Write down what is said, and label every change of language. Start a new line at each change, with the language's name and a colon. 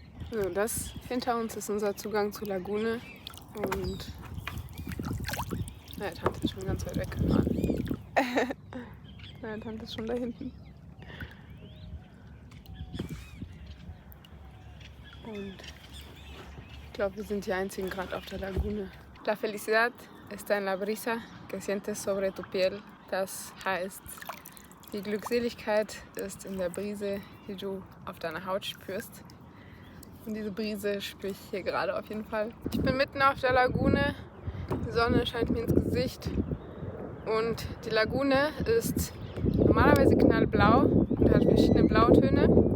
German: So, das hinter uns ist unser Zugang zur Lagune. Und meine Tante ist schon ganz weit weggefahren. Meine Tante ist schon da hinten. Und ich glaube, wir sind die einzigen gerade auf der Lagune.
Spanish: La felicidad está en la brisa que sientes sobre tu piel.
German: Das heißt, die Glückseligkeit ist in der Brise, die du auf deiner Haut spürst. Und diese Brise spüre ich hier gerade auf jeden Fall. Ich bin mitten auf der Lagune. Die Sonne scheint mir ins Gesicht. Und die Lagune ist normalerweise knallblau und hat verschiedene Blautöne.